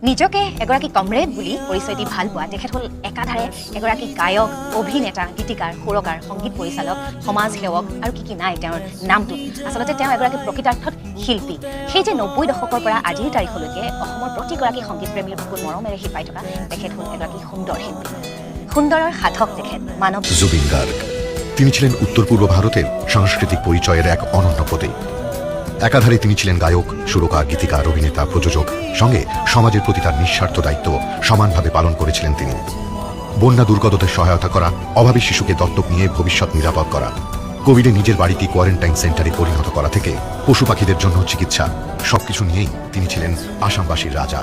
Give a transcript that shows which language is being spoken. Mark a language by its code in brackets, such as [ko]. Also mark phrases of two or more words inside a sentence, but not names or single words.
[as] নিজকে এগৰাকী কমৰেড বুলি পৰিচয় দি ভাল পোৱা তেখেত হ'ল একাধাৰে এগৰাকী গায়ক, অভিনেতা, গীতিকাৰ, সুৰকাৰ, সংগীত পৰিচালক, সমাজ সেৱক আৰু কি নাই তেওঁৰ নামটোত। আচলতে তেওঁ এগৰাকী প্ৰকৃতাৰ্থত শিল্পী। সেই যে ৯০ দশকৰ পৰা আজিৰ তাৰিখলৈকে অসমৰ প্ৰতিগৰাকী সংগীতপ্ৰেমীৰ বুকুত মৰমেৰে শিপাই থকা তেখেত হ'ল এগৰাকী সুন্দৰ শিল্পী। সুন্দৰৰ সাধক তেখেত মানৱ। [bn] জুবিন গার্গ তিনি ছিলেন উত্তর পূর্ব ভারতের সাংস্কৃতিক পরিচয়ের এক অনন্য প্রতীক। একাধারে তিনি ছিলেন গায়ক, সুরকার, গীতিকার, অভিনেতা, প্রযোজক, সঙ্গে সমাজের প্রতি তার নিঃস্বার্থ দায়িত্ব সমানভাবে পালন করেছিলেন তিনি। বন্যা দুর্গতদের সহায়তা করা, অভাবী শিশুকে দত্তক নিয়ে ভবিষ্যৎ নিরাপদ করা, কোভিডে নিজের বাড়িটি [en] quarantine center [bn] পরিণত করা থেকে পশু পাখিদের জন্য চিকিৎসা, সবকিছু নিয়েই তিনি ছিলেন আসামবাসীর রাজা।